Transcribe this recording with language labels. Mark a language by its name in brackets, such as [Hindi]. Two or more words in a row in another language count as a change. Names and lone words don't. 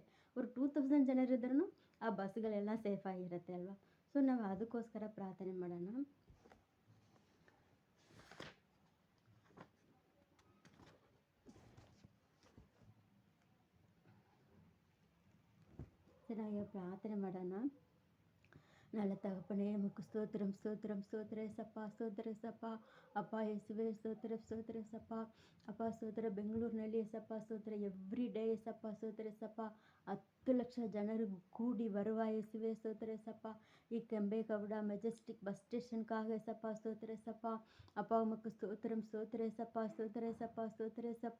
[Kannada] ஒரு 2000 ಜನರಿದ್ರೂ ಆ ಬಸ್ಗಳೆಲ್ಲ ಸೇಫ್ ಆಗಿರುತ್ತೆ ಅಲ್ವಾ. ಸೊ ನಾವು ಅದಕ್ಕೋಸ್ಕರ ಪ್ರಾರ್ಥನೆ ಮಾಡೋಣ. ನಾವು ಪ್ರಾರ್ಥನೆ ಮಾಡೋಣ. [Tamil] நல்ல தகப்பனே, உமக்கு ஸ்தோத்திரம் ஸ்தோத்திரம் ஸ்தோத்திர ஏசப்பா, ஸ்தோத்திர ஏசப்பா. [Kannada] அப்பா ಯೇಸುವೆ ಸ್ತೋತ್ರ ಸ್ತೋತ್ರ ಏಸಪ್ಪ. ಅಪ್ಪ ಸ್ತೋತ್ರ. ಬೆಂಗಳೂರಿನಲ್ಲಿ ಏಸಪ್ಪ ಸ್ತೋತ್ರ, [English] every day [Kannada] ಏಸಪ್ಪ ಸ್ತೋತ್ರ ಏಸಪ್ಪ. 10 ಲಕ್ಷ ಜನರು ಕೂಡಿ ಬರುವ ಯೇಸುವೆ ಸ್ತೋತ್ರ ಏಸಪ್ಪ. ಈ ಕೆಂಬೇಗೌಡ ಮೆಜೆಸ್ಟಿಕ್ ಬಸ್ ಸ್ಟೇಷನ್ಗಾಗ ಏಸಪ್ಪ ಸ್ತೋತ್ರ ಏಸಪ್ಪ. [Tamil] அப்பா உமக்கு ஸ்தோத்திரம் ஸ்தோத்திர ஏசப்பா, ஸ்தோத்திர ஏசப்பா, ஸ்தோத்திர ஏசப்பா.